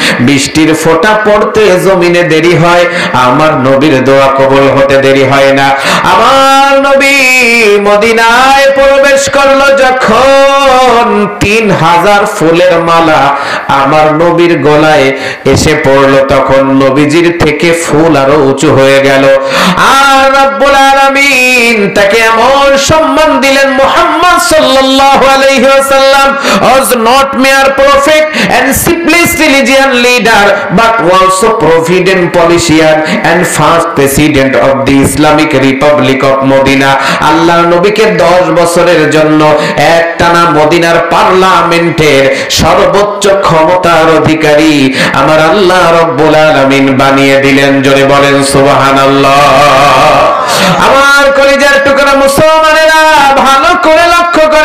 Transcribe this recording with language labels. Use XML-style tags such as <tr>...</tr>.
<bn>বৃষ্টির ফোঁটা পড়তে জমিনে দেরি হয়, আমার নবীর দোয়া কবুল হতে দেরি হয় না। আমার নবী মদিনায় প্রবেশ করলো যখন, 3000 ফুলের মালা আমার নবীর গলায় এসে পড়লো তখন নবীজির থেকে ফুল আরো উঁচু হয়ে গেল। আর রব্বুল আলামিন তাকে এমন সম্মান দিলেন,</bn> <en>মুহাম্মদ সাল্লাল্লাহু আলাইহি ওয়াসাল্লাম was not mere prophet and simplest religious leader but also provident politician and first president of the Islamic Republic of Medina.</en> <bn>আল্লাহর নবীকে 10 বছরের জন্য একটানা মদিনার পার্লামেন্টের সর্বোচ্চ ক্ষমতার অধিকারী আমার আল্লাহ রব্বুল আলামিন বানিয়ে দিলেন। জোরে বলেন সুবহানাল্লাহ। আমার কলিজার টুকরা মুসলমানেরা, ভালো করে লক্ষ্য</bn>